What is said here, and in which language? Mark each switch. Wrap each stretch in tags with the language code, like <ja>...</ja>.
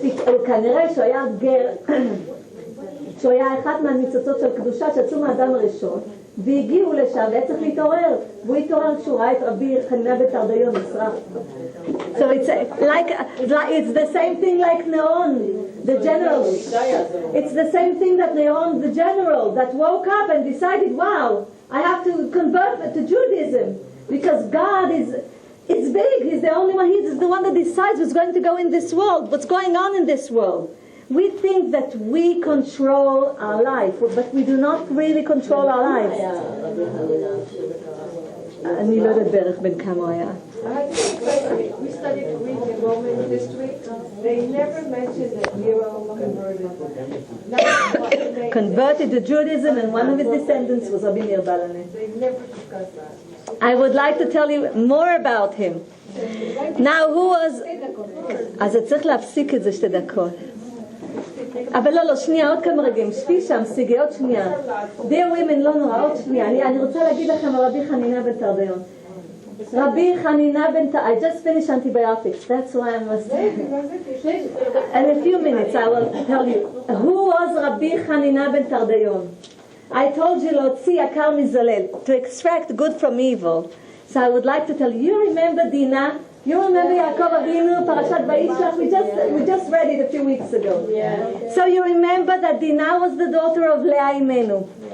<he>הוא כנראה שהוא היה גר, שהוא היה אחת מהניצוצות של קדושה שיצאו מהאדם הראשון, והגיעו לשם והיה צריך להתעורר, והוא התעורר כשהוא ראה את רבי חנינה בן תרדיון נשרף.</he> <en>So it's the same thing like Neon, the general. It's the same thing that Neon, the general, that woke up and decided, wow, I have to convert to Judaism, because God is big. He's the only one. He's the one that decides what's going to go in this world, what's going on in this world. We think that we control our life, but we do not really control our lives.</en> <he>אני לא יודעת בערך בין כמה הוא היה.</he> <en>We studied Greek and Roman history. They never mentioned that Nero converted to Judaism, and one of his descendants was Rabbi Meir Balane. They never discussed that. I would like to tell you more about him. Now, who was...</en> <he>אז צריך להפסיק את זה 2 דקות. אבל לא, שנייה, עוד כמה רגעים. שבי שם, סיגי, עוד שנייה.</he> <en>Dear women,</en> <he>לא נורא, עוד שנייה. אני רוצה להגיד לכם על רבי חנינה בן תרדיון.</he> <en>רבי חנינה בן תרדיון. I just finished antibiotics. That's why I must... In a few minutes I will tell you. Who was רבי חנינה בן תרדיון? I told you</en> <he>להוציא יקר מזלל.</he> <en>To extract good from evil. So I would like to tell you. You remember Dina? You remember Yaakov Avinu, Parashat Vayishlach? We just read it a few weeks ago. Yeah. So you remember that Dinah was the daughter of Leah Imenu.</en>